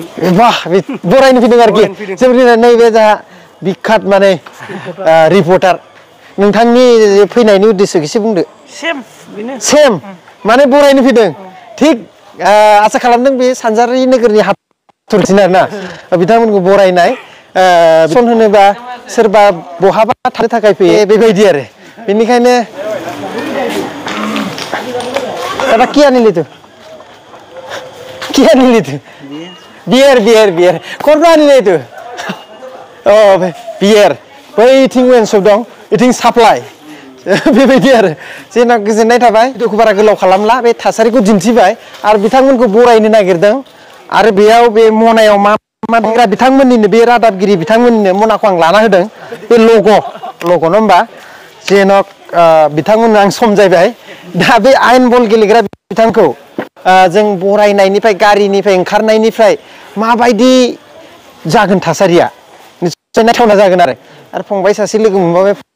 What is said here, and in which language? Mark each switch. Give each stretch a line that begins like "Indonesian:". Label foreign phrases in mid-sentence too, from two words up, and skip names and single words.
Bodo: वाह बरायनो फैदों आरोखि जों नैबे जा बिखात माने रिपर्टार नोंथांनि फैनायनि उद्देश्यखौ एसे बुंदो सेम माने बरायनो फैदों थिग आसा खालामदों बे सानजारि नोगोरनि हाथरखिन आरोना बिथांमोनखौ बरायनाय सन होनोबा सोरबा बहाबा थानो थाखाय फैयो बेबायदि आरो बेनिखायनो
Hindi: दादा क्या नहीं लेते बियर कौन नहीं लेते बियर
Bodo: बैथिं वेनसप दं इथिं साप्लाइ बेबायदि आरो जेना गोजोननाय थाबाय भिडिअखौ बारा गोलाव खालामला बे थासारिखौ दिन्थिबाय आरो बिथांमोनखौ बरायनो नागिरदों आरो बेयाव बे मनायाव मा देग्रा बिथांमोननिनो बे रादाबगिरि बिथांमोननिनो मनाखौ आं लाना होदों बे लग' नङा होमबा जेनक बिथांमोननो आं समजायबाय दा बे आइन बल गेलेग्रा बिथांखौ जों बरायनायनिफ्राय गारिनिफ्राय ओंखारनायनिफ्राय माबायदि जागोन थासारिया निश्चय नायथावना जागोन आरो फंबाय सासे लोगो मोनबाय